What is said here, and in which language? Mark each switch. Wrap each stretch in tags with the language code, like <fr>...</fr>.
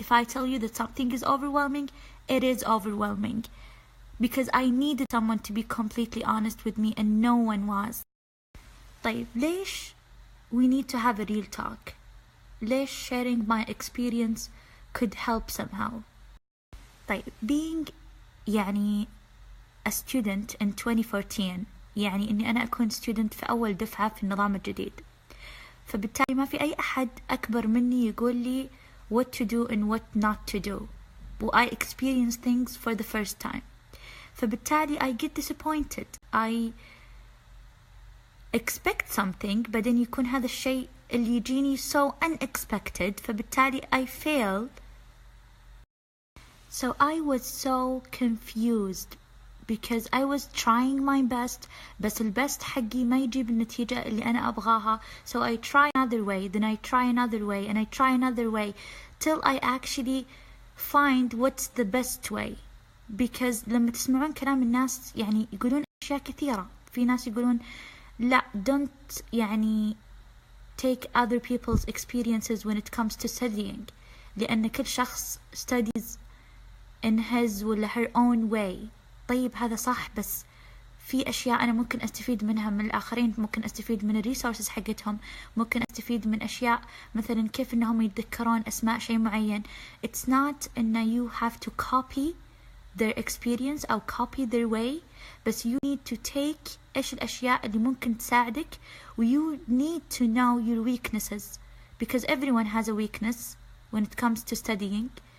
<en>If I tell you that something is overwhelming, it is overwhelming. Because I needed someone to be completely honest with me and no one was.</en> <ar>طيب ليش</ar> <en>we need to have a real talk?</en> <ar>ليش</ar> <en>sharing my experience could help somehow?</en> <ar>طيب being يعني</ar> <en>a student in 2014</en> <ar>يعني إني أنا أكون student في أول دفعة في النظام الجديد, فبالتالي ما في أي أحد أكبر مني يقول لي</ar> <en>what to do and what not to do, I experience things for the first time. فبالتالي I get disappointed, I expect something</en> <ar>بعدين يكون هذا الشيء اللي يجيني</ar> <en>so unexpected, فبالتالي I failed. So I was so confused because I was trying my best,</en> <ar>بس البست حقي ما يجيب النتيجة اللي أنا أبغاها.</ar> <en>So I try another way, then I try another way, and I try another way till I actually find what's the best way.</en> <ar>Because لما تسمعون كلام الناس يعني يقولون أشياء كثيرة, في ناس يقولون لا don't يعني</ar> <en>take other people's experiences when it comes to studying,</en> <ar>لأن كل شخص</ar> <en>studies in his</en> <ar>ولا</ar> <en>her own way.</en> <ar>طيب هذا صح, بس في أشياء أنا ممكن أستفيد منها من الآخرين, ممكن أستفيد من الريسورسز حقتهم, ممكن أستفيد من أشياء مثلا كيف إنهم يتذكرون أسماء شيء معين.</ar> <en>It's not إن you have to copy their experience أو copy their way, بس you need to take</en> <ar>إيش الأشياء اللي ممكن تساعدك,</ar> <en>you need to know your weaknesses because everyone has a weakness when it comes to studying.</en>